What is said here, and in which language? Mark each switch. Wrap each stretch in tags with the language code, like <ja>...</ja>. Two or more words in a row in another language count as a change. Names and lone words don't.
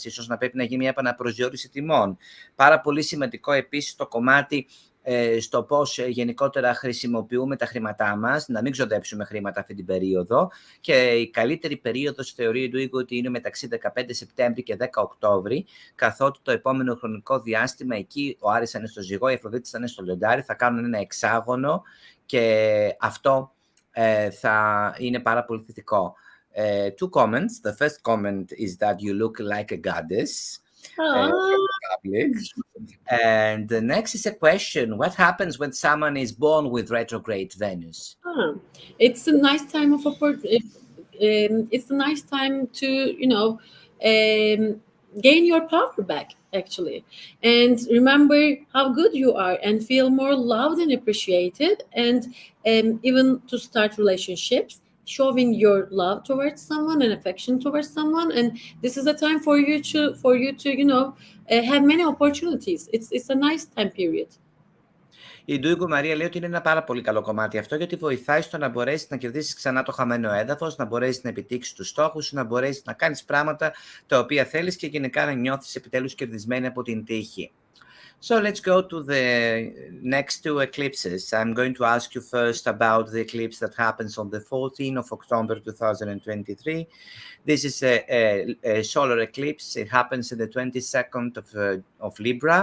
<el>Ίσως να πρέπει να γίνει μια επαναπροσδιορίση τιμών. Πάρα πολύ σημαντικό επίσης το κομμάτι στο πώς γενικότερα χρησιμοποιούμε τα χρήματά μας, να μην ξοδέψουμε χρήματα αυτή την περίοδο, και η καλύτερη περίοδος θεωρεί του ότι είναι μεταξύ 15 Σεπτέμβρη και 10 Οκτώβρη, καθότι το επόμενο χρονικό διάστημα εκεί ο Άρης θα είναι στο Ζυγό, η Αφροδίτη θα είναι στο Λιοντάρι, θα κάνουν ένα εξάγωνο και αυτό θα είναι πάρα πολύ θετικό.</el> <en>Two comments. The first comment is that you look like a goddess. Public. And the next is a question: what happens when someone is born with retrograde Venus? It's a nice time of it's a nice time to gain your power back, actually, and remember how good you are and feel more loved and appreciated, and even to start relationships, showing your love towards someone and affection towards someone. And this is a time for you to have many opportunities. It's a nice time period.</en> <el>Η Dyugu Μαρία λέει ότι είναι ένα πάρα πολύ καλό κομμάτι αυτό, γιατί βοηθάει στο να μπορέσεις να κερδίσεις ξανά το χαμένο έδαφος, να μπορέσεις να επιτύχεις τους στόχους σου, να μπορέσεις να κάνεις πράγματα τα οποία θέλεις και γενικά να νιώθεις επιτέλους κερδισμένη από την τύχη.</el> <en>So let's go to the next two eclipses. I'm going to ask you first about the eclipse that happens on the 14th of October 2023. This is a solar eclipse. It happens in the 22nd of Libra.</en>